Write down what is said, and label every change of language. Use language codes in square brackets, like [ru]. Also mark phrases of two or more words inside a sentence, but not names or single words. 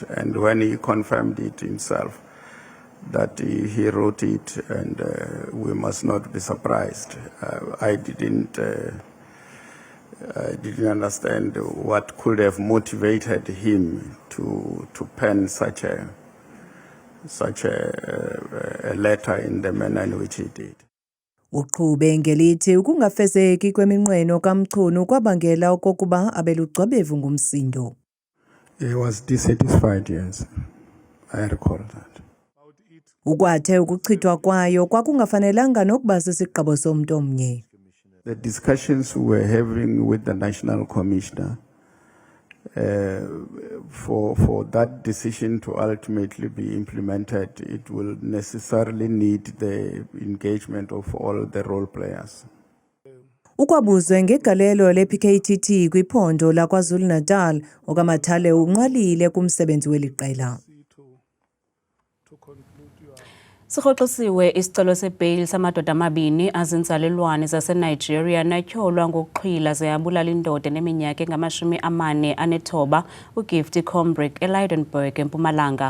[en] And when he confirmed it himself, that he wrote it, and we must not be surprised. I didn't understand what could have motivated him to pen such a letter in the manner in which he did. [xh] Uqhube ngelithi ukungafezeki kweminqweno kaMchunu kwabangela okokuba abelugcwabevu ngumsindo. [en] He was dissatisfied, yes. I recall that. [xh] Ukwathe ukuchithwa kwayo kwakungafanelanga nokuba sisigqibo somntu omnye. [en] The discussions we were having with the National Commissioner for that decision to ultimately be implemented, it will necessarily need the engagement of all the role players. [xh] Ukwabuzwe ngegalelo le-PKTT kwiphondo laKwaZulu-Natal, OkaMathale unqalile kumsebenzi weliqela. Sikhoxisiwe isicelo sebheyili samadoda amabini azinzalelwane zaseNigeria natyholwa ngokuxhwila ze abulala indoda eneminyaka engama-49 uGift Combrick eLydenburg eMpumalanga.